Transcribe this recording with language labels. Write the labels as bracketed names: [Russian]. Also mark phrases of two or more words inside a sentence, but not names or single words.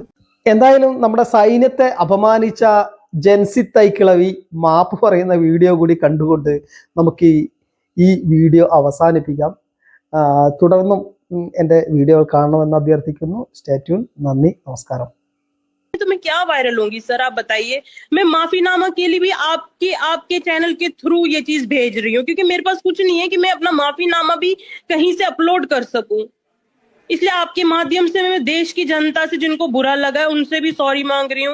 [Malayalam] എന്തായാലും നമ്മുടെ സൈന്യത്തെ അപമാനിച്ച ജെൻസി തൈക്കിളവി മാപ്പ് പറയുന്ന വീഡിയോ കൂടി കണ്ടുകൊണ്ട് നമുക്ക് ഈ വീഡിയോ അവസാനിപ്പിക്കാം. തുടർന്നും എൻ്റെ വീഡിയോകൾ കാണണമെന്ന് അഭ്യർത്ഥിക്കുന്നു. [English] stay tune. [Malayalam] നന്ദി, നമസ്കാരം. [Hindi] तो मैं क्या वायरल होंगी सर, आप बताइए. मैं माफीनामा के लिए भी आपके चैनल के थ्रू ये चीज भेज रही हूँ, क्योंकि मेरे पास कुछ नहीं है कि मैं अपना माफीनामा भी कहीं से अपलोड कर सकूं. इसलिए आपके माध्यम से मैं देश की जनता से, जिनको बुरा लगा है, उनसे भी सॉरी मांग रही हूँ.